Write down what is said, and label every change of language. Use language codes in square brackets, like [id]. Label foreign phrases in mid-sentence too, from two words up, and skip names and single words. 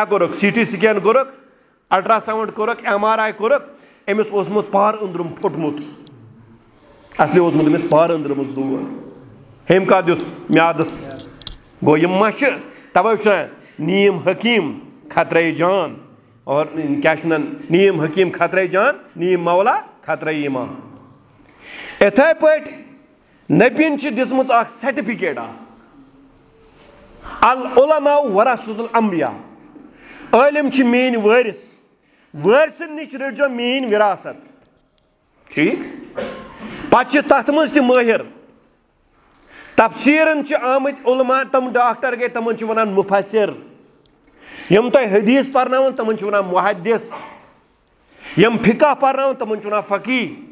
[ks] کوٚرُکھ [en] CT scan [ks] کوٚرُکھ [en] ultrasound [ks] کوٚرُکھ [en] MRI [ks] کوٚرُکھ أمِس اوسمُت پارٕ أنٛدرِم پھُٹمُت اصلی اوسمُت أمِس پارٕ أنٛدرِمس دود ہیٚمۍ کَتھ دیُت میادس گوٚو یِم ما چھِ تَوَے چھُ [ur] نیم حکیٖم خطرے جان [ks] اور کیٛاہ چھِ وَنان [ur] نیم حکیٖم خطرے جان نیم مولا خطرے ایمان [ks] یِتھَے پٲٹھۍ نبیَن چھِ دِژمٕژ اکھ سرٹِفکیٹ اکھ [ar] العلماء ورثۃ الانبیاء [ks] عٲلِم چھِ میٛٲنۍ وٲرِث وٲرثن نِش رٔٹۍزیو میٛٲنۍ وراثت ٹھیٖک پتہٕ چھِ تتھ منٛز تہِ مٲہِر تفسیٖرن چھِ آمٕتۍ علما تِم ڈاکٹر گٔے تِمن چھِ ونان مُفسر یِم تۄہہِ حدیٖث پرناوان تِمن چھِ ونان محدث یِم فِقہ پرناوان تِمن چھِ ونان فقیٖح